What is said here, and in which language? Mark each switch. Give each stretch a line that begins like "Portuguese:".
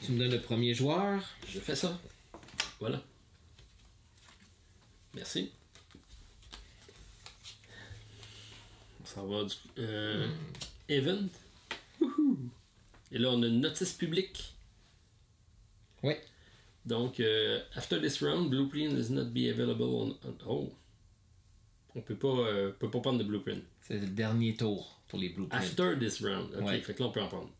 French: Tu me donnes le premier joueur. Je fais ça. Voilà. Merci. Ça va du. Event. Et là, on a une notice publique. Oui.
English: Donc, after this round, blueprint is not be available Oh.
French: On peut pas prendre de blueprint. C'est le dernier tour pour les blueprints.
English: After this round. Ok,
French: Ouais. fait que là, on peut en prendre.